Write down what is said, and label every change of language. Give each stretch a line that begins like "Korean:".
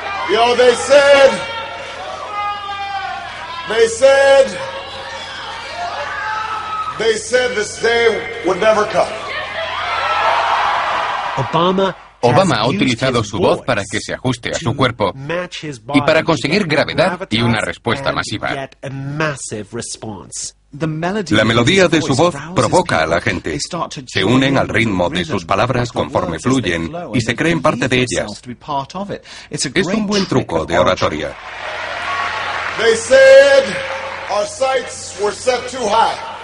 English: You know, they said this day would never come.
Spanish: Obama ha utilizado su voz para que se ajuste a su cuerpo y para conseguir gravedad y una respuesta masiva. La melodía de su voz provoca a la gente. Se unen al ritmo de sus palabras conforme fluyen y se creen parte de ellas. Es un buen truco de oratoria.
English: They said our sights were set too high.